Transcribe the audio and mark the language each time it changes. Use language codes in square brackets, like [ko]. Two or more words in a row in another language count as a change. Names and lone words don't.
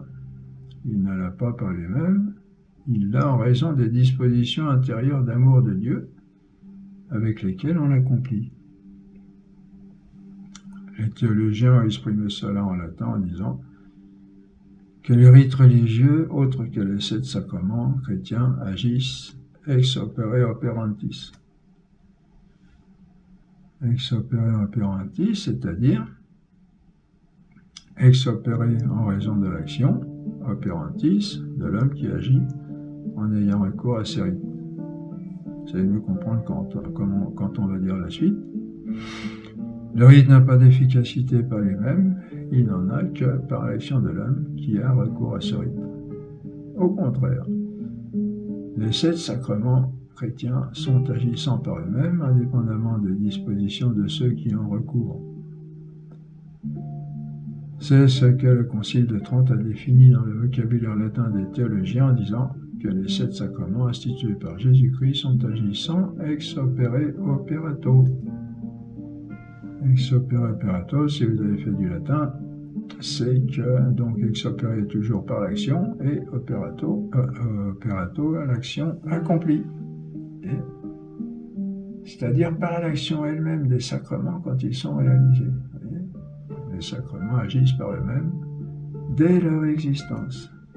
[fr] Il ne l'a pas par lui-même, il l'a en raison des dispositions intérieures d'amour de Dieu avec lesquelles on l'accomplit. Les théologiens ont exprimé cela en latin en disant que les rites religieux, autres que les 7 sacrements chrétiens, agissent [la] ex opere operantis. Ex opere operantis, [fr] c'est-à-dire [la] ex opere [fr] en raison de l'action, operantis, de l'homme qui agit en ayant recours à ces rites. Vous allez mieux comprendre quand on va dire la suite. Le rite n'a pas d'efficacité par lui-même, il n'en a que par l'action de l'homme qui a recours à ce rite. Au contraire, les 7 sacrements chrétiens sont agissants par eux-mêmes, indépendamment des dispositions de ceux qui en recourent. C'est ce que le Concile de Trente a défini dans le vocabulaire latin des théologiens en disant que les 7 sacrements institués par Jésus-Christ sont agissants [la] ex opere operato. Ex opere operato, [fr] si vous avez fait du latin, c'est que donc [la] ex opere [fr] est toujours par l'action et operato l'action accomplie. C'est-à-dire par l'action elle-même des sacrements quand ils sont réalisés. Les sacrements agissent par eux-mêmes dès leur existence.